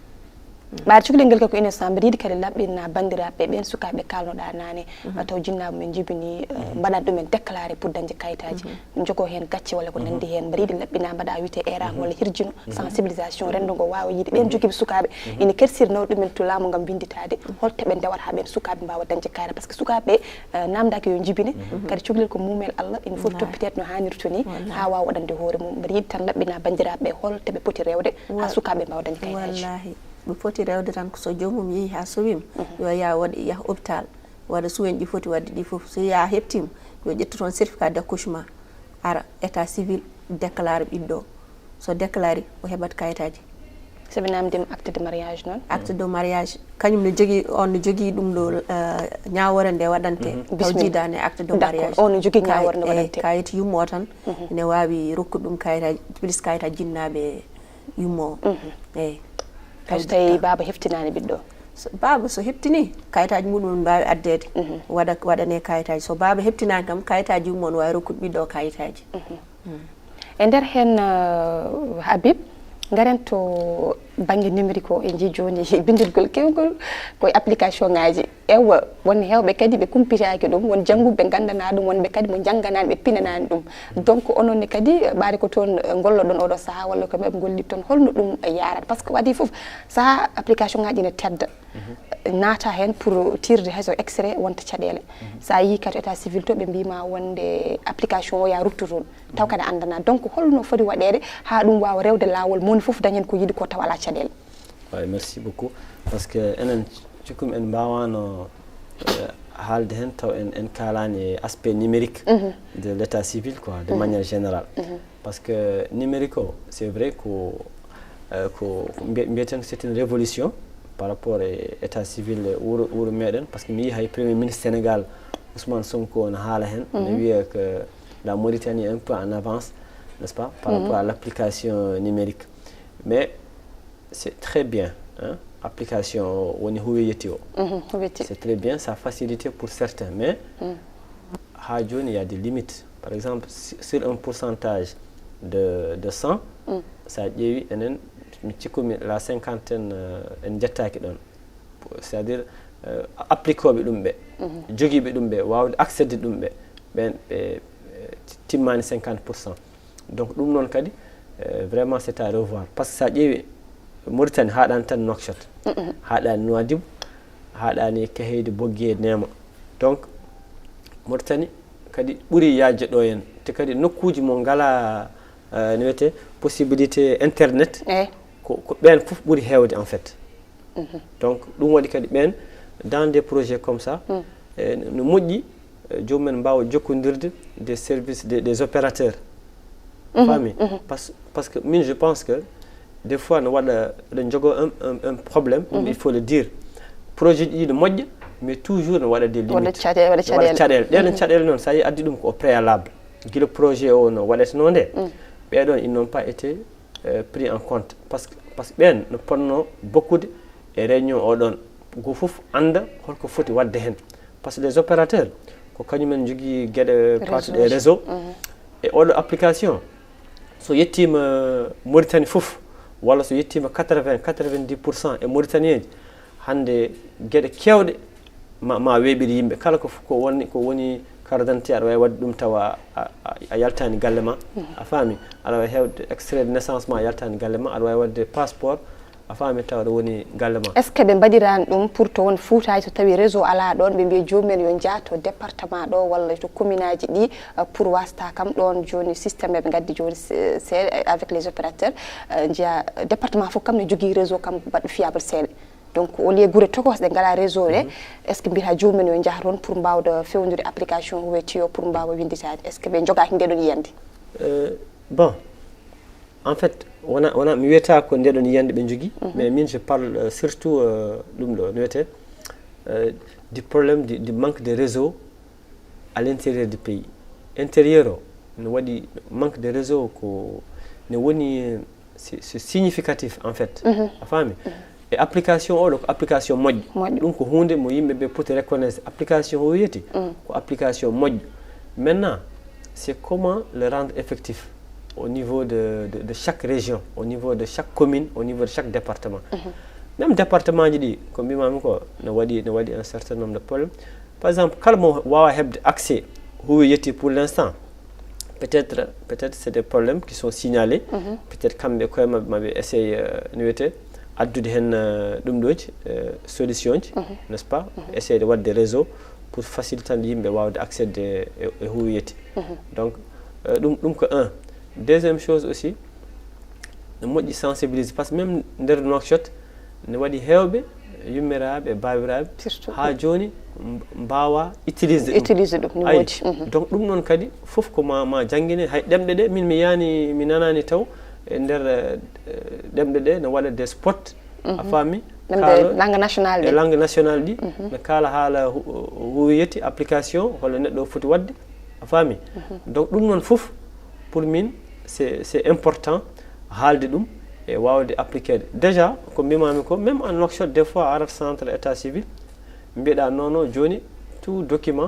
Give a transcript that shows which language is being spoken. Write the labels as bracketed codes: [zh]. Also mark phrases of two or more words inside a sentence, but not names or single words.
[ff] ɓaade cukalel ngel ko innocent mbiɗa yiiɗi kadi laɓɓinna bandiraɓe ɓen sukaɓe kalnoɗa nane taw jinnaɓe men jibini mbaɗat ɗumen [fr] déclaré pour [ff] dañde kayitaji jogo hen gacce walla ko nandi hen mbaɗa yiiɗi laɓɓina mbaɗa wiyete erama walla hirjino sensibilisation rendo ngo wawa yiide ɓen joguiɓe sukaɓe ina kersirnaw ɗumen to laamu ngam winditade holto ɓe ndewat ha ɓen sukaɓe mbawa dañde kayra [fr] par ce que [ff] sukaɓe namdaki yo jibine kadi cukalel ko mumel Allah ina foti toppitede no hannirto ni ha wawa waɗande hoore mum mbaɗa yiiɗi tan laɓɓina bandiraɓe holto ɓe poti rewde ha sukaɓe mbawa dañde kayitaji ɓe foti rewde tan so jomum yeehi ha sowima yo ya waɗa yaha hôpital waɗa suwen ɗi foti wadde ɗi foof so ya heptima yo ƴettu toon [fr] certificat d' accouchement [ff] ara [fr] état civil déclare [ff] ɓiɗɗo so déclare o heɓat kayitaji soɓe namdima [fr] acte de mariage [ff] noon [fr] acte de mariage [ff] kañum ne jogui on ne jogui ɗum ɗo ñawore nde waɗante taw jiidani [fr] acte de mariage [ff] on ne jogui ñawore nde waɗante kayit yummo tan ene wawi rokkude ɗum kayitaji plus kayitaji jinnaɓe yummo eyyi so tawi baba heftinani ɓiɗɗo baba so heptini kayitaji muɗum mbawi addede waɗane kayitaji so baba heptinani kam kayitaji mum wawi rokkude ɓiɗɗo kayitaji e nder hen Habib garen to [fr] banggue numérique [ff] o e jii joni bindirgol kewgol koye application ngaji ewa won hewɓe kadi ɓe kumpitaki ɗum won jangguɓe gandana ɗum wonɓe kadi mo jangganani ɓe pinanani ɗum donc ononne kadi ɓaade ko toon golloɗon oɗo saaha walla ko ɓe golli toon holno ɗum yarata [fr] par ce que [ff] waɗi foof saaha application ngaji ne tedda naata hen [fr] pour tirde [ff] hayso extrait wonta caɗele sa yi kadi [fr] état civil [ff] to ɓe mbima wonde application o ya ruptu toon taw kadi andana donc holno foti waɗede ha ɗum wawa rewde lawol moni foof dañen ko yiiɗi ko taw ala caɗele. [fr] Oui, merci beaucoup parce que [ff] enen cikkumi en mbawano haalde hen taw en kalani [fr] aspect numérique de l'état civil quoi de manière générale parce que numérique o c'est vrai [ff] ko mbiyeten ko [fr] c'est une révolution par rapport [ff] e état civil wuro meɗen [fr] parce que [ff] mi yi hay [fr] premier ministre Sénégal Ousmane Sonko ne haala hen ne wiya que la Mauritanie est un peu en avance n'est-ce pas par rapport à l'application numérique mais c'est très bien hein [ff] application woni huweyeti o [fr] c'est très bien ça facilité pour certains mais [ff] ha joni [fr] il y a des limites par exemple sur un pourcentage de 100 ça [ff] ƴeewi enen mi cikkumi [fr] la cinquantaine en [ff] jettaki ɗon [fr] c'est à dire [ff] appliquoɓe ɗum ɓe joguiɓe ɗum ɓe wawde accéder ɗum ɓe ɓen ɓe timmani 50% donc ɗum noon kadi [fr] vraiment c'est à revoir par ce que [ff] sa ƴeewi Mauritanie haɗani tan Nouakchott haɗani Nouadhibou haɗani Kaheyde Bogué Nema donc Mauritanie kadi ɓuuri yajde ɗo hen te kadi nokkuji mo ngala ne wiyete possibilité internet ko ɓen fof ɓuuri hewde [fr] en fait donc [ff] ɗum waɗi kadi ɓen [fr] dans des projets comme ça [ff] no moƴƴi jomumen mbawa jokkodirde [fr] des services des opérateurs famille parce que min je pense que des fois [ff] no wada de jogo [fr] un problème il faut le dire [ff] projet ɗi de moƴƴa [fr] mais toujours [ff] no wada [fr] des limites [ff] wada caɗele ɗen caɗele noon sa yi addi ɗum ko préalable guila projet o no waɗeteno nde ɓeɗon [fr] ils n'ont pas été pris en compte parce que [ff] ɓen no ponno bokkude e réunion oɗon go fof anda holko foti wadde hen [fr] par ce que les opérateurs [ff] ko kañumen jogui gueɗe patuɗe réseau e oɗo application so yettima Mauritanie fof walla so yettima 90% e Mauritanien hande gueɗe kewɗe ma weɓiri yimɓe kala ko woni [fr] carte d'identité [ff] aɗa wawi wadde ɗum tawa a yaltani galle ma a faami aɗa wawi hewde [fr] extrait de naissance [ff] ma a yaltani galle ma aɗa wawi wadde passeport a faami tawa ɗo woni galle ma. [fr] est ce que [ff] ɓe mbaɗirani ɗum pour to won Fuutaji so tawi réseau ala ɗon ɓe mbiya jomumen yo jaato département ɗo walla to commune aji ɗi pour wasta kam ɗon joni systéme ɓe gaddi joni [fr] avec les opérateurs [ff] jeeya département fof kam ne jogui réseau kam baɗɗo fiable seeɗa donc [fr] au lieu [ff] guure tokos ɗe ngala réseau ɗe [fr] est ce que [ff] mbiyata jomumen yo jaaha toon pour mbawde fewnude application huwetiyo pour mbawa winditade [fr] est ce que [ff] ɓe jogaki ndeɗon yiyande [fr] bon en fait [ff] wona mi wiyata ko ndeɗon yiyande ɓe jogui [fr] mais min je parle surtout [ff] ɗum ɗo no wiyete [fr] du problème du manque de réseau à l'intérieur du pays intérieur [ff] o no waɗi [fr] manque de réseau [ff] ko ne woni [fr] c'est significatif en fait [ff] a faami e application oɗo ko application moƴƴo ɗum ko hunde mo yimɓe ɓe poti reconnaître application o wiyeti ko application moƴƴo [fr] maintenant c'est comment le rendre effectif au niveau de chaque région au niveau de chaque commune au niveau de chaque département même département [ff] ji ɗi ko mbimami ko no waɗi [fr] un certain nombre de problèmes par exemple [ff] kala mo wawa hebde [fr] accès [ff] huwi yetti [fr] pour l'instant peut-être c'est des problèmes qui sont signalés peut-être [ff] kamɓe koye mabɓe maɓe essaye no wiyete addude hen ɗum ɗoji solution ji [fr] n'est ce pas [ff] essayer de wadde réseau pour facilitande yimɓe wawde accéde e huwiyeti donc ɗum ko [fr] un deuxième chose aussi [ff] ne moƴƴi sensibiliser par ce que même nder Nouakchott ne waɗi hewɓe yummiraɓe e babiraɓe ha joni mbawa utiliser ɗum ayi donc ɗum noon kadi foof ko ma jangguine hay ɗemɗe ɗe min mi nanani taw e nder ɗemɗe ɗe ne waɗa [fr] des spots [ff] a faami [fr] langue nationale [ff] langue nationale ɗi ne kala haala huwiyeti application holla neɗɗo foti wadde a faami donc ɗum noon foof [fr] pour min c'est important [ff] haalde ɗum e wawde appliquer déjà ko mbimami ko [fr] même en Nouakchott des fois [ff] arat [fr] centre état civil [ff] mbiɗa nono joni [fr] tout document